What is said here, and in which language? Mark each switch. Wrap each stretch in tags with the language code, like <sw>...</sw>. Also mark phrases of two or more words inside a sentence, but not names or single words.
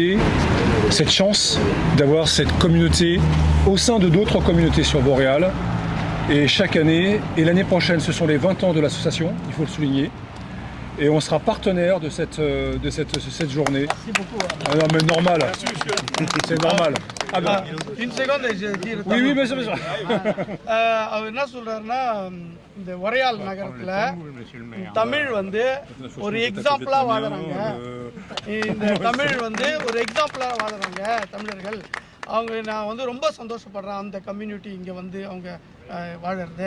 <fr>cette chance d'avoir cette communauté au sein de d'autres communautés sur Montréal. Et chaque année, et l'année prochaine, ce sont les 20 ans de l'association, il faut le souligner. Et on sera partenaire de cette journée. Merci beaucoup. Ah non mais normal, c'est normal. Ah ben. Une seconde, je dis. Oui, bien sûr.</fr> <ta>அவர் என்ன சொல்றாருன்னா, இந்த ஒரையால் நகரத்துல தமிழ் வந்து ஒரு எக்ஸாம்பிளா வாழறாங்க. இந்த தமிழ் வந்து ஒரு எக்ஸாம்பிளா வாழறாங்க தமிழர்கள். நான் வந்து ரொம்ப சந்தோஷப்படுறேன் அந்த கம்யூனிட்டி இங்கே வந்து அவங்க வாழறது.</ta>